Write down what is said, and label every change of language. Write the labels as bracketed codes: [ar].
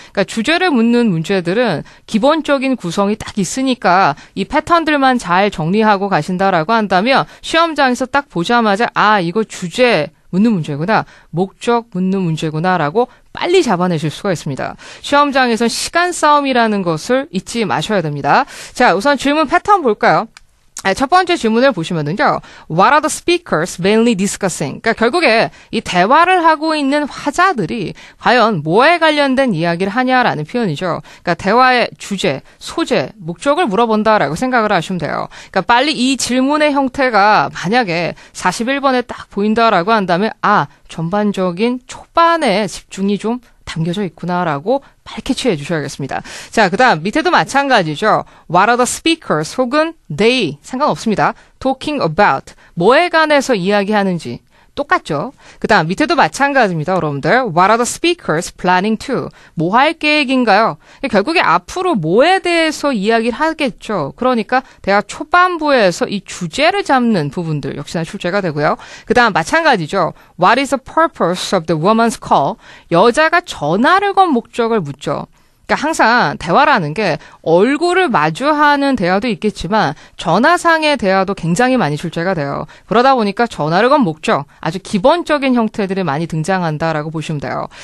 [ko] 그러니까 주제를 묻는 문제들은 기본적인 구성이 딱 있으니까 이 패턴들만 잘 정리하고 가신다라고 한다면 시험장에서 딱 보자마자 이거 주제 묻는 문제구나, 목적 묻는 문제구나라고 빨리 잡아내실 수가 있습니다. 시험장에선 시간 싸움이라는 것을 잊지 마셔야 됩니다. 자, 우선 질문 패턴 볼까요? 첫 번째 질문을 보시면은요. [en] What are the speakers mainly discussing? [ko] 그러니까 결국에 이 대화를 하고 있는 화자들이 과연 뭐에 관련된 이야기를 하냐라는 표현이죠. 그러니까 대화의 주제, 소재, 목적을 물어본다라고 생각을 하시면 돼요. 그러니까 빨리 이 질문의 형태가 만약에 41번에 딱 보인다라고 한다면 전반적인 초반에 집중이 좀 담겨져 있구나라고 밝히해 주셔야겠습니다. 자, 그 다음 밑에도 마찬가지죠. [en] What are the speakers [ko] 혹은 [en] they [ko] 상관없습니다. [en] Talking about [ko] 뭐에 관해서 이야기하는지 똑같죠. 그 다음 밑에도 마찬가지입니다. 여러분들. [en] What are the speakers planning to? [ko] 뭐 할 계획인가요? 결국에 앞으로 뭐에 대해서 이야기를 하겠죠. 그러니까 대화 초반부에서 이 주제를 잡는 부분들 역시나 출제가 되고요. 그 다음 마찬가지죠. [en] What is the purpose of the woman's call? [ko] 여자가 전화를 건 목적을 묻죠. 그러니까 항상 대화라는 게 얼굴을 마주하는 대화도 있겠지만 전화상의 대화도 굉장히 많이 출제가 돼요. 그러다 보니까 전화를 건 목적, 아주 기본적인 형태들이 많이 등장한다라고 보시면 돼요.